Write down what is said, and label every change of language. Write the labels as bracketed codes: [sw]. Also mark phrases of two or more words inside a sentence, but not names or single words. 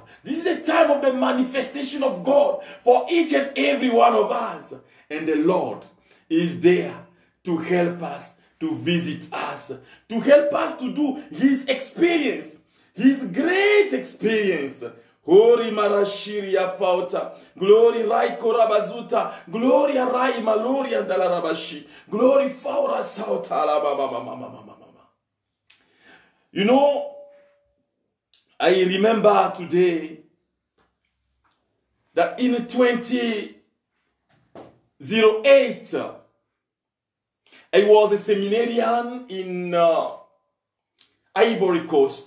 [en] This is the time of the manifestation of God for each and every one of us. And the Lord is there to help us, to visit us, to help us to do His experience, His great experience. Hori marashiria fauta, glory rai korabazuta, gloria rai maloria dalarabashi, glory faura sauta la mama. You know, I remember today that in 2008, I was a seminarian in Ivory Coast.